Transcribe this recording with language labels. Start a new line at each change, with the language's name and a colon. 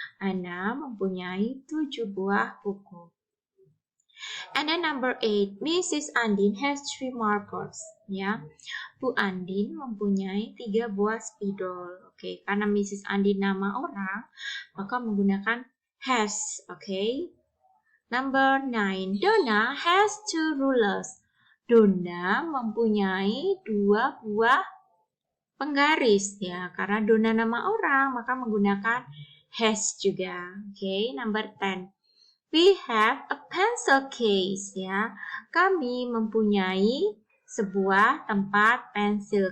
English: Hannah
Indonesian: mempunyai 7 buah buku.
English: And then number 8, Mrs.
Indonesian: Andin
English: has 3 markers.
Indonesian: Ya, Bu Andin mempunyai 3 buah spidol. Oke, karena Mrs. Andin nama orang, maka menggunakan has. Oke.
English: Number 9, Donna has 2 rulers.
Indonesian: Donna mempunyai 2 buah penggaris, ya. Karena Donna nama orang, maka menggunakan has juga.
English: Oke, number 10. We have a pencil case, ya.
Indonesian: Kami mempunyai sebuah tempat pensil.